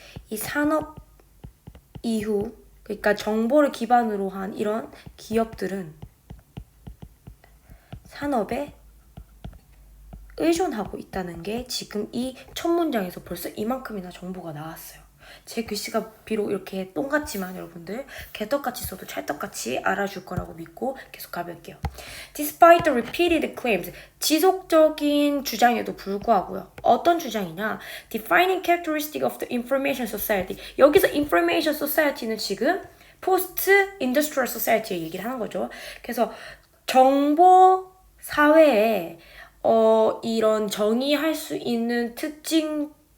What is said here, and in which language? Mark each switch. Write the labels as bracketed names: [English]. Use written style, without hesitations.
[Korean] 이 산업 이후, 그러니까 정보를 기반으로 한 이런 기업들은 산업에 의존하고 있다는 게 지금 이 첫 문장에서 벌써 이만큼이나 정보가 나왔어요. 제 글씨가 비록 이렇게 똥같지만 여러분들 개떡같이 써도 찰떡같이 알아줄 거라고 믿고 계속 가볼게요. [English] Despite the repeated claims, [Korean] 지속적인 주장에도 불구하고요. 어떤 주장이냐? [English] Defining characteristic of the information society. [Korean] 여기서 information society는 지금 post-industrial society의 얘기를 하는 거죠. 그래서 정보 사회에 이런 정의할 수 있는 특징들이요.